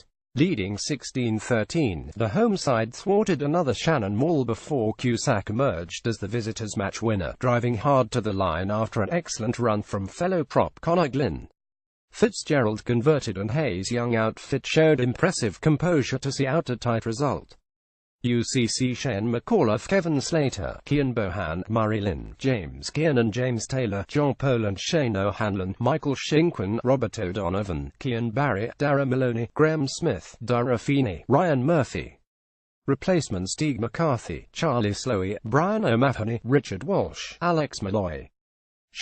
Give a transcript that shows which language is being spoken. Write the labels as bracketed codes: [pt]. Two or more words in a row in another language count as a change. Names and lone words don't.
[en] Leading 16-13, the home side thwarted another Shannon maul before Cusack emerged as the visitors' match winner, driving hard to the line after an excellent run from fellow prop Conor Glynn. Fitzgerald converted and Hayes' young outfit showed impressive composure to see out a tight result. UCC Shane McAuliffe, Kevin Slater, Cian Bohan, Murray Lynn, James Kiernan, James Taylor, John Poland, Shane O'Hanlon, Michael Shinquin, Robert O'Donovan, Cian Barry, Dara Maloney, Graham Smith, Dara Feeney, Ryan Murphy. Replacements: Steve McCarthy, Charlie Slowey, Brian O'Mahony, Richard Walsh, Alex Malloy.